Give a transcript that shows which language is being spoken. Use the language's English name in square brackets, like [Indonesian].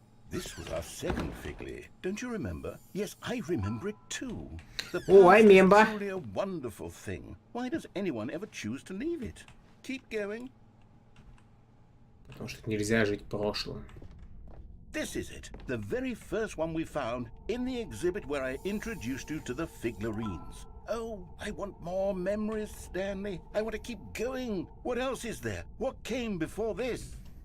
[English] This was our second Figley. Don't you remember? Yes, I remember it too. The Oh, I past is remember. truly a wonderful thing. Why does anyone ever choose to leave it? Keep going. [Russian] Потому что нельзя жить прошлым. [English] This is it, the very first one we found in the exhibit where I introduced you to the figlarines. Oh, I want more memories, Stanley. I want to keep going. What else is there? What came before this?